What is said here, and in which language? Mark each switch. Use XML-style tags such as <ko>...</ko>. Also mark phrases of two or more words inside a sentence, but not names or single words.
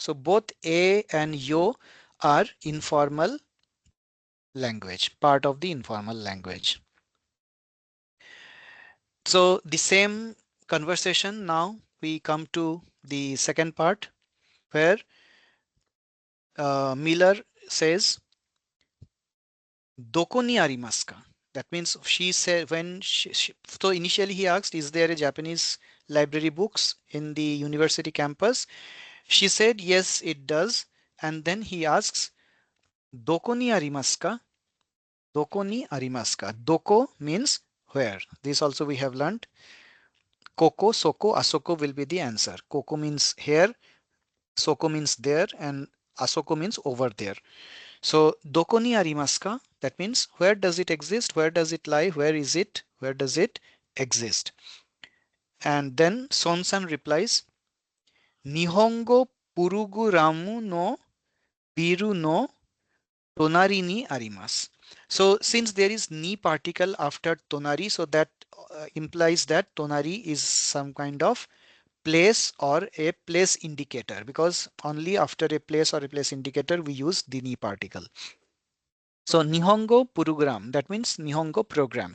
<en>So both a and yo are informal language, part of the informal language. So the same conversation, now we come to the second part where Miller says</en> <ja>どこにありますか?</ja> <en>That means she said when so initially he asked, is there a Japanese library books in the university campus? She said yes, it does. And then he asks,</en> <ja>どこにありますか? どこにありますか? Doko</ja> <en>means where. This also we have learned.</en> <ja>ここ、そこ、あそこ</ja> <en>will be the answer. Koko means here, soko means there, and asoko means over there. So</en> <ja>どこにありますか?</ja> <en>That means where does it exist? Where does it lie? Where is it? Where does it exist? And then Sonsan replies,</en> <ja>日本語プログラムのビルのとなりにあります.</ja> <en>So since there is ni particle after tonari, so that implies that tonari is some kind of place or a place indicator, because only after a place or a place indicator we use the ni particle. So</en> <ja>日本語プログラム,</ja> <en>that means Nihongo program.</en>